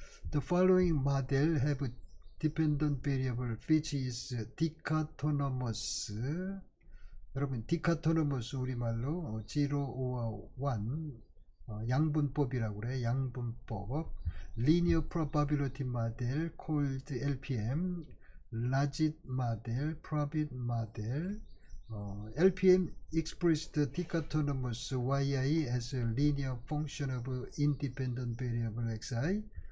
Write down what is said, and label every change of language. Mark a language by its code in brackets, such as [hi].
[en] The following model have a dependent variable which is dichotomous. [ko] 여러분 dichotomous 우리말로 0 or 1 양분법이라고 그래. 양분법. [en] Linear probability model called LPM. Logit model, probit model. LPM expressed the dichotomous yi as a linear function of independent variable xi.